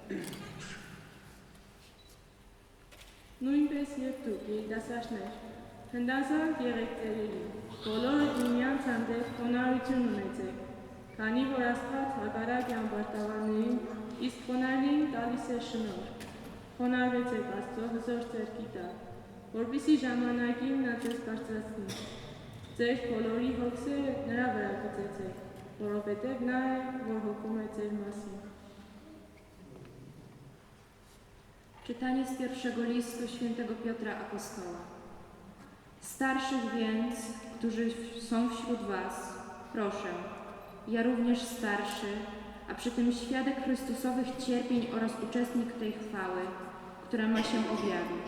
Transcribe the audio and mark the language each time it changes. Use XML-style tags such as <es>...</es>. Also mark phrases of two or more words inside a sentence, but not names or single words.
<hy>Նույնպես և դուք երիտասարդներ, հնդազանք եղեք ծերերի, բոլորը միմյանց հանդեպ խոնարհություն ունեցեք, քանի որ Աստված հակառակ է անբարտավաններին, իսկ խոնարհներին տալիս է շնորհ։ Խոնարհվեցեք Աստծո հզոր ձեռքի տակ, որպեսզի ժամանակին նա ձեզ բարձրացնի։ Ձեր բոլորի հոգսերը նրա վրա գծեցեք, որովհետև նա է, որ հոգում է ձեր մասին։</hy> <pl>Czytanie z pierwszego listu świętego Piotra Apostoła. Starszych więc, którzy są wśród was, proszę, ja również starszy, a przy tym świadek Chrystusowych cierpień oraz uczestnik tej chwały, która ma się objawić.</pl>